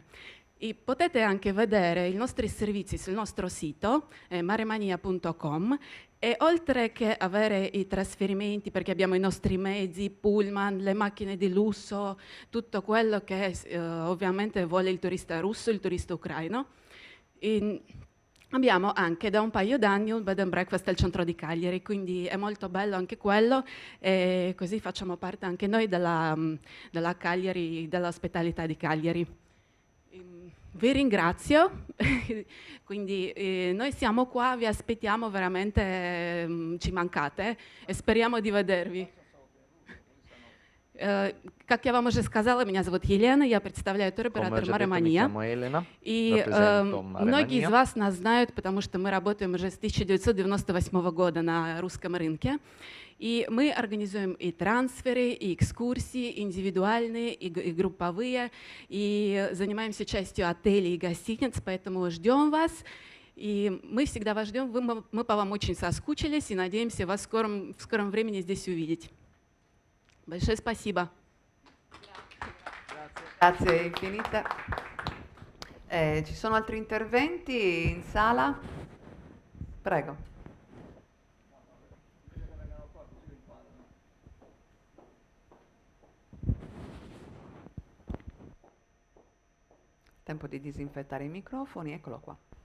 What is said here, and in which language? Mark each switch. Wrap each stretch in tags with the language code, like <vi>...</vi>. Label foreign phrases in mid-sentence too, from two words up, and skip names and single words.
<it>E potete anche vedere i nostri servizi sul nostro sito maremania.com e oltre che avere i trasferimenti, perché abbiamo i nostri mezzi, pullman, le macchine di lusso, tutto quello che ovviamente vuole il turista russo, il turista ucraino, abbiamo anche da un paio d'anni un</it> <en>bed and breakfast</en> <it>al centro di Cagliari, quindi è molto bello anche quello e così facciamo parte anche noi della Cagliari, dell'ospitalità di Cagliari. Vi ringrazio, quindi noi siamo qua, vi aspettiamo veramente, ci mancate e speriamo di vedervi.</it> <ru>Как я вам уже сказала, меня зовут Елена, я представляю туроператор Маремания. И многие из вас нас знают, потому что мы работаем уже с 1998 года на русском рынке. И мы организуем и трансферы, и экскурсии, индивидуальные, и групповые, и занимаемся частью отелей и гостиниц, поэтому ждем вас. И мы всегда вас ждем, мы по вам очень соскучились и надеемся вас в скором времени здесь увидеть. Большое спасибо.</ru> <it>Grazie infinite. Ci sono altri interventi in sala? Prego. Tempo di disinfettare i microfoni, eccolo qua.</it>